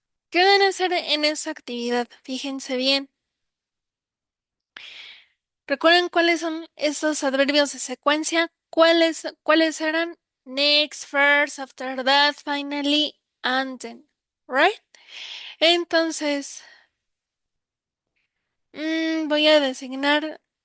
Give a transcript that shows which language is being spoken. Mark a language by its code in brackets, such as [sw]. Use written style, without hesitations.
[es] ¿Qué van a hacer en esa actividad? Fíjense bien. ¿Recuerdan cuáles son esos adverbios de secuencia? ¿Cuáles eran? [en] Next, first, after that, finally, and then. Right? [es] Entonces, voy a designar.